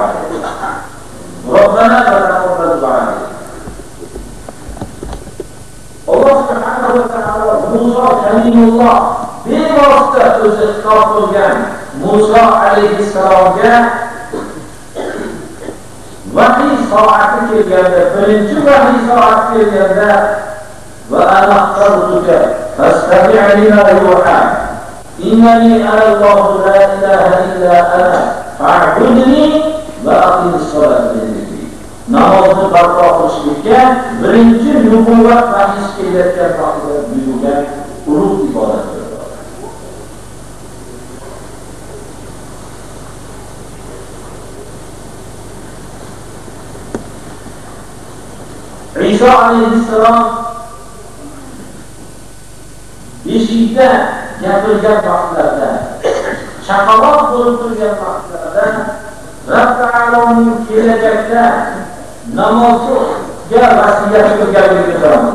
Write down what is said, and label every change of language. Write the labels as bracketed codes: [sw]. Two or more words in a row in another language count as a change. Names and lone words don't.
[ar] ربنا وتقبل دعاء. [uz] Alloh [ar] سبحانه وتعالى [uz] Musa kalimulloh bevosita o'zi xitob qilgan Musa alayhissalomga vahiy soati kelganda, birinchi vahiy soati kelganda [ar] وأنا اخترتك فاستمع لما يوحى إنني أنا الله لا إله إلا أنا فاعبدني وأقم الصلاة [uz] namozni barpo qilishlikka birinchi nubuvat vahiysi kelayotgan vaqtda buyurgan ulug' ibodatdir. Isa alayhissalom beshikda gapirgan vaqtlarda, chaqaloq bo'lib turgan vaqtlarda Rabb Ta'alaning kelajakda namozga vasiyat qilganligini ko'ramiz.